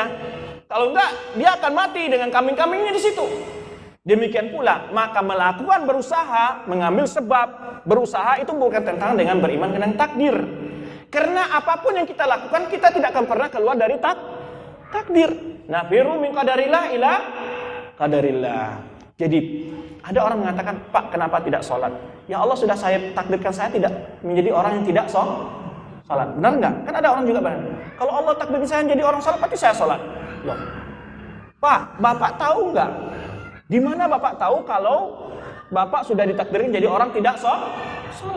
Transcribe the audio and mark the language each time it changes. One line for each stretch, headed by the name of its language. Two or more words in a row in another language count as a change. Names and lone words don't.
Indonesian: Kalau enggak, dia akan mati dengan kambing-kambingnya di situ. Demikian pula, maka melakukan berusaha, mengambil sebab, berusaha itu bukan tentangan dengan beriman dengan takdir. Karena apapun yang kita lakukan, kita tidak akan pernah keluar dari takdir.
Arabic: نفر من قدر الله إلى قدر الله.
Indonesian: Jadi, ada orang mengatakan, Pak, kenapa tidak sholat? Ya Allah sudah saya takdirkan saya tidak menjadi orang yang tidak sholat. Benar nggak? Kan ada orang juga benar. Kalau Allah takdirkan saya menjadi orang sholat, pasti saya sholat. Loh. Pak, Bapak tahu nggak? Di mana Bapak tahu kalau Bapak sudah ditakdirin jadi orang tidak sholat?